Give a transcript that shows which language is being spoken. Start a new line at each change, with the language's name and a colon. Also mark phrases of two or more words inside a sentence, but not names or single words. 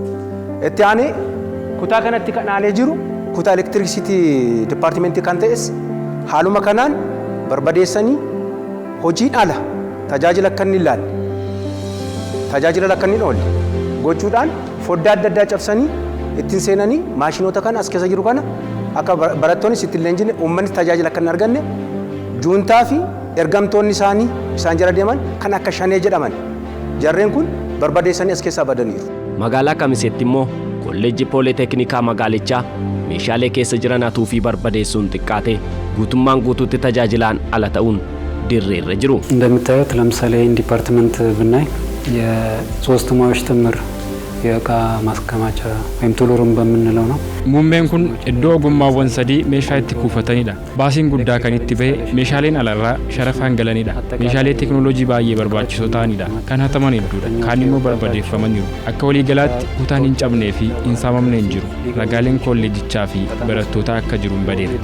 Oromo: Itti aanee kutaa kanatti kan aanee jiru kutaa elektirisitii dipaartimentii kan ta'es haaluma kanaan barbadeessanii hojiin ala tajaajila akka inni ilaalle tajaajila akka inni oolle gochuudhaan foddaa adda addaa cabsanii ittiin seenanii maashinoota kana as keessa jiru kana akka barattoonni ittiin leenjine uummanni tajaajila akka hin arganne juuntaa fi ergamtoonni isaanii isaan jala deeman kan akka shanee jedhaman jarreen kun barbadeessanii as keessaa badaniiru. Magaalaa Kamiseetti immoo kolleejjii Pooliteeknikaa magaalichaa meeshaalee keessa jiran hatuu fi barbadeessuun xiqqaate guutummaan guutuutti tajaajilaan ala ta'uun dirreerra jiru.
Amharic: እንደምታዩት ለምሳሌ ዲፓርትመንት ብናይ የሶስት ሙያዎች ትምር የእቃ ማስከማቻ ወይም ቱሉሩም በምንለው ነው።
Oromo: Muummeen kun iddoo ogummaawwan sadii meeshaa itti kuufatanidha. Baasiin guddaa kan itti ba'e meeshaaleen alarraa sharafaan galanidha. Meeshaalee teknooloojii baay'ee barbaachisoo ta'anidha. Kan hataman hedduudha. Kaan immoo barbadeeffamaniiru. Akka waliigalaatti kutaan hin cabnee fi hin saamamne hin jiru. Ragaaleen kolleejjichaa fi barattoota akka jiru hin badeera.